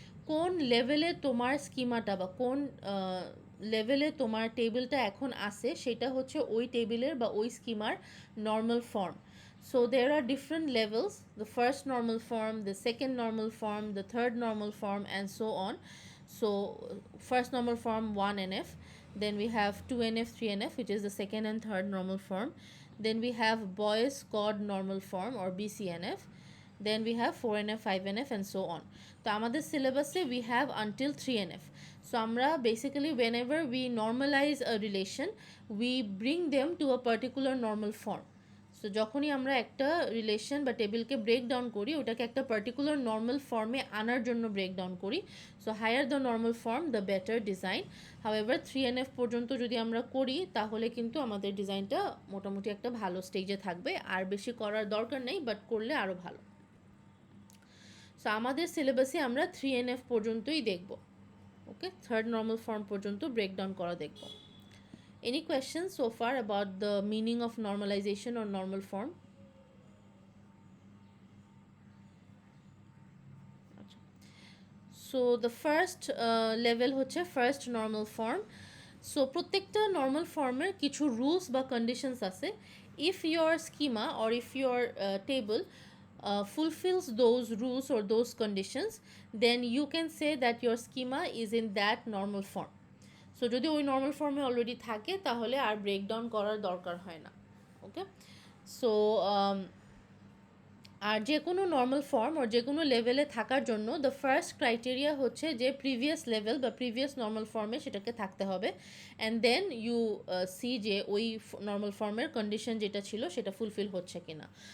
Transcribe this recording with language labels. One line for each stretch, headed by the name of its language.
Bangla: কোন লেভেলে তোমার স্কিমাটা বা কোন লেভেলে তোমার টেবিলটা এখন আছে সেটা হচ্ছে ওই টেবিলের বা ওই schema normal form.
English: So there are different levels: the first normal form, the second normal form, the third normal form, and so on. So first normal form 1NF, then we have 2NF, 3NF, which is the second and third normal form. Then we have Boyce Codd normal form or BCNF. Then we have 4NF, 5NF, and so on. So আমাদের syllabus we have until 3NF. So আমরা basically whenever we normalize a relation, we bring them to a particular normal form.
Bangla: So যখনই আমরা একটা relation বা টেবিলকে break down করি, ওটাকে একটা particular normal ফর্মে আনার জন্য ব্রেক ডাউন করি।
English: So higher the normal form the better design.
Bangla: However 3NF পর্যন্ত যদি আমরা করি তাহলে কিন্তু আমাদের ডিজাইনটা মোটামুটি একটা ভালো স্টেজে থাকবে, আর বেশি করার দরকার নেই, বাট করলে আরও ভালো। সো আমাদের সিলেবাসে আমরা 3NF পর্যন্তই দেখব। ওকে, থার্ড নর্মাল ফর্ম পর্যন্ত ব্রেকডাউন করা দেখব।
English: Any questions so far about the meaning of normalization or normal form? So the first level হচ্ছে first normal form.
Bangla: So প্রত্যেকটা normal former কিছু rules বা conditions আছে.
English: If your schema or if your table fulfills those rules or those conditions, then you can say that your schema is in that normal form.
Bangla: So যদি ওই normal ফর্মে already থাকে তাহলে আর breakdown করার দরকার হয় না। ওকে, সো আর যে কোনো নর্মাল ফর্ম আর যে কোনো লেভেলে থাকার জন্য দ্য ফার্স্ট ক্রাইটেরিয়া হচ্ছে যে প্রিভিয়াস লেভেল বা প্রিভিয়াস নর্মাল ফর্মে সেটাকে থাকতে হবে,
English: and then you see
Bangla: যে ওই নর্মাল ফর্মের কন্ডিশন যেটা ছিল সেটা ফুলফিল হচ্ছে কিনা।